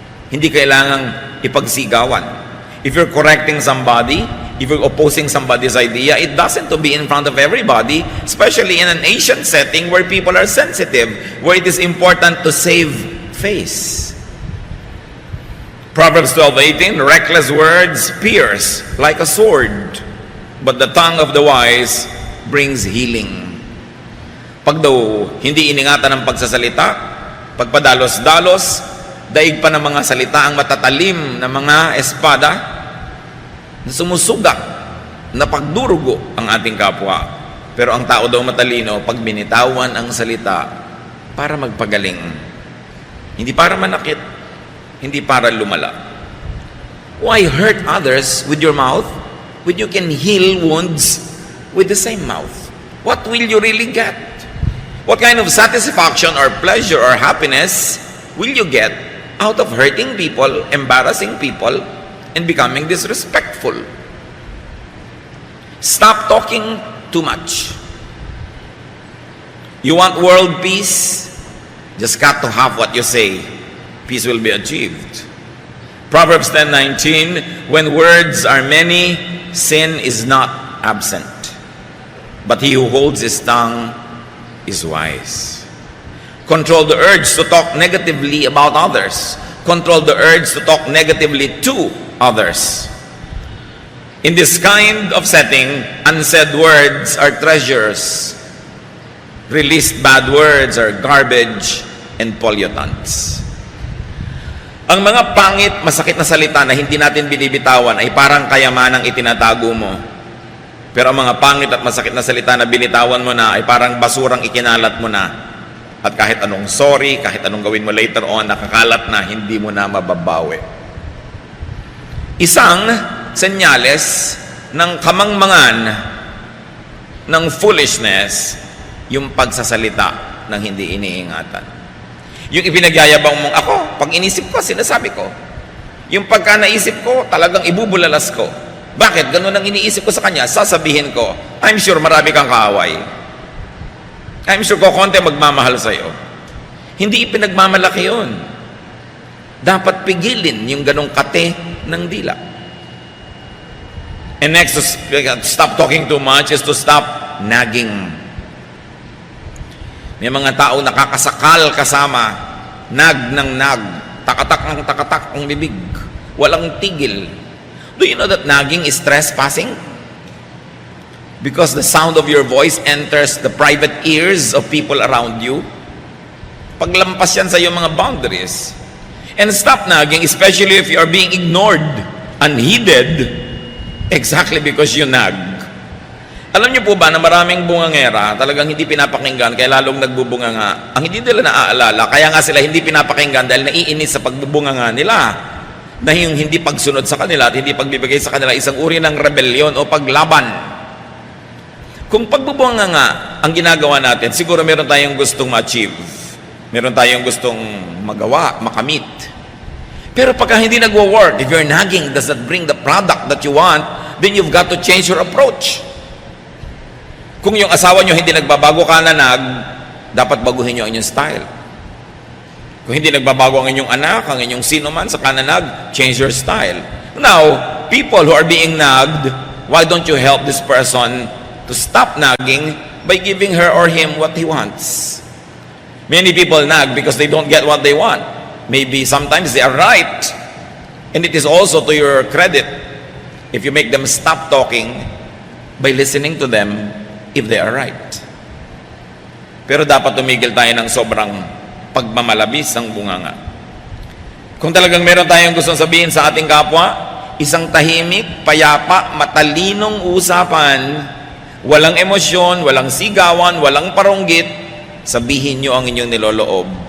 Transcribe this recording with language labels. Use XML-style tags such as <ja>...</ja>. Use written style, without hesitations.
<tl>Hindi kailangang ipagsigawan.</tl> <en>If you're correcting somebody, if you're opposing somebody's idea, it doesn't to be in front of everybody, especially in an Asian setting where people are sensitive, where it is important to save face. Proverbs 12:18, reckless words pierce like a sword, but the tongue of the wise brings healing.</en> <tl>Pag daw hindi iningatan ng pagsasalita, pagpadalos-dalos, daig pa ng mga salita ang matatalim na mga espada na sumusuga, na pagdurugo ang ating kapwa. Pero ang tao daw matalino pag binitawan ang salita para magpagaling. Hindi para manakit, hindi para lumala.</tl> <en>Why hurt others with your mouth when you can heal wounds with the same mouth? What will you really get? What kind of satisfaction or pleasure or happiness will you get out of hurting people, embarrassing people, and becoming disrespectful? Stop talking too much. You want world peace? Just cut to half what you say. Peace will be achieved. Proverbs 10:19, when words are many, sin is not absent. But he who holds his tongue is wise. Control the urge to talk negatively about others. Control the urge to talk negatively to others. In this kind of setting, unsaid words are treasures. Released bad words are garbage and pollutants.</en> <tl>Ang mga pangit, masakit na salita na hindi natin binibitawan ay parang kayamanang itinatago mo. Pero ang mga pangit at masakit na salita na binitawan mo na ay parang basurang ikinalat mo na. At kahit anong sorry, kahit anong gawin mo later on, nakakalat na, hindi mo na mababawi. Isang senyales ng kamangmangan ng foolishness, yung pagsasalita ng hindi iniingatan. Yung ipinagyayabang mong ako, pag inisip ko, sinasabi ko. Yung pagka naisip ko, talagang ibubulalas ko. Bakit? Ganun ang iniisip ko sa kanya. Sasabihin ko,</tl> <en>I'm sure</en> <tl>marami kang kaaway.</tl> <en>I'm sure</en> <tl>ko konti magmamahal sa'yo. Hindi ipinagmamalaki yun. Dapat pigilin yung ganong kate ng dila.</tl> <en>And next, to stop talking too much is to stop nagging.</en> <tl>May mga tao nakakasakal kasama, nag ng nag, takatak ng takatak ang bibig, walang tigil.</tl> <en>Do you know that nagging is trespassing? Because the sound of your voice enters the private ears of people around you.</en> <tl>Paglampas yan sa iyong mga boundaries.</tl> <en>And stop nagging, especially if you are being ignored, unheeded, exactly because you nag.</en> <tl>Alam niyo po ba na maraming bungangera talagang hindi pinapakinggan kaya lalong nagbubunganga? Ang hindi nila naaalala, kaya nga sila hindi pinapakinggan dahil naiinis sa pagbubunganga nila. Na yung hindi pagsunod sa kanila at hindi pagbibigay sa kanila isang uri ng rebellion o paglaban. Kung pagbubunganga ang ginagawa natin, siguro meron tayong gustong ma-achieve. Meron tayong gustong magawa, makamit. Pero pagka hindi nagwo-work,</tl> <en>if your nagging does not bring the product that you want, then you've got to change your approach.</en> <tl>Kung yung asawa nyo hindi nagbabago ka nanag, dapat baguhin nyo ang inyong style. Kung hindi nagbabago ang inyong anak, ang inyong sino man sa kananag,</tl> <en>change your style. Now, people who are being nagged, why don't you help this person to stop nagging by giving her or him what he wants? Many people nag because they don't get what they want. Maybe sometimes they are right. And it is also to your credit if you make them stop talking by listening to them if they are right.</en> <tl>Pero dapat tumigil tayo ng sobrang pagmamalabis ng bunganga. Kung talagang meron tayong gustong sabihin sa ating kapwa, isang tahimik, payapa, matalinong usapan, walang emosyon, walang sigawan, walang paronggit, sabihin nyo ang inyong niloloob.</tl>